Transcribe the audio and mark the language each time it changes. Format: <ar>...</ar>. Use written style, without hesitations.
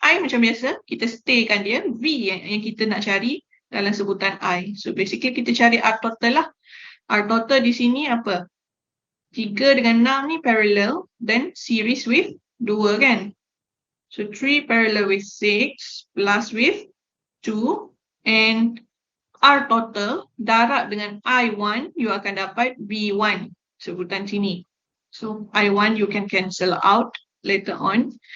<ms>I macam biasa, kita staykan dia. V yang kita nak cari dalam sebutan I.</ms> <en>So basically</en> <ms>kita cari R total lah. R total di sini apa? 3 dengan 6 ni parallel,</ms> <en>then series with 2</en> <ms>kan?</ms> <en>So 3 parallel with 6 plus with 2.</en> <ms>And R total darab dengan I1 you akan dapat V1 sebutan sini.</ms> <en>So I1 you can cancel out later on.</en>